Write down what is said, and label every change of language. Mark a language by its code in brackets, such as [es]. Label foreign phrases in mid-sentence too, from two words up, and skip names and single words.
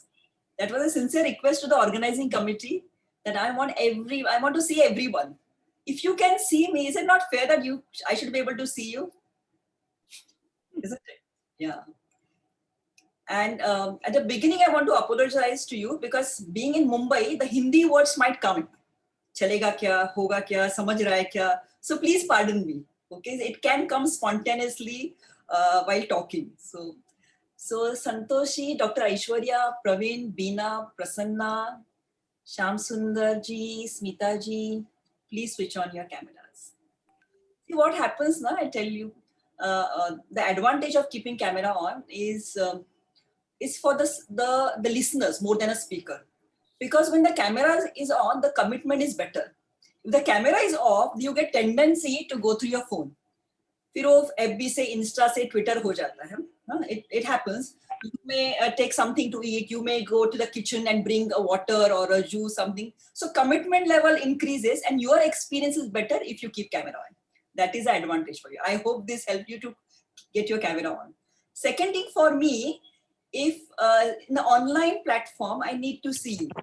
[en] That was a sincere request to the organizing committee, that I want to see everyone. If you can see me, is it not fair that I should be able to see you? Isn't it? Yeah. And at the beginning, I want to apologize to you, because being in Mumbai, the Hindi words might come. [hi] चलेगा क्या, होगा क्या, समझ रहा है क्या. [en] So please pardon me. Okay, it can come spontaneously. while talking. So Santoshi, Dr. Aishwarya, Praveen, Beena, Prasanna, Sham Sundar ji, Smita ji, please switch on your cameras. See what happens now, I tell you. The advantage of keeping camera on is for the listeners more than a speaker. Because when the camera is on, the commitment is better. If the camera is off, you get tendency to go through your phone. [hi] फिर वो FB से, Insta से, Twitter हो जाता है. [en] It happens. You may take something to eat. You may go to the kitchen and bring a water or a juice, something. So commitment level increases and your experience is better if you keep camera on. That is the advantage for you. I hope this helped you to get your camera on. Second thing for me, if in the online platform, I need to see you.